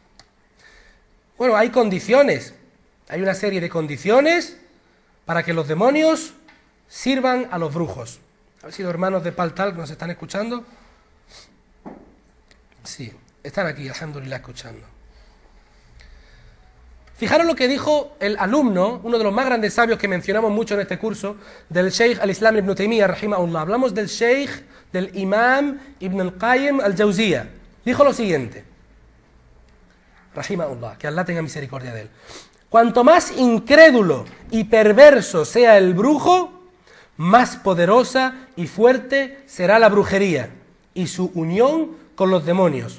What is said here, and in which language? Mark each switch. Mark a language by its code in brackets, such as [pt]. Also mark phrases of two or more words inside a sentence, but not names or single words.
[es] Bueno, hay condiciones, hay una serie de condiciones para que los demonios sirvan a los brujos. A ver si los hermanos de Paltal nos están escuchando. Sí, están aquí, alhamdulillah, escuchando. Fijaros lo que dijo el alumno, uno de los más grandes sabios que mencionamos mucho en este curso, del Sheikh al-Islam ibn Taymiyyah, rahimahullah. Hablamos del Sheikh, del Imam ibn al-Qayyim al-Jawziyah. Dijo lo siguiente, rahimahullah, que Allah tenga misericordia de él. Cuanto más incrédulo y perverso sea el brujo, más poderosa y fuerte será la brujería y su unión con los demonios.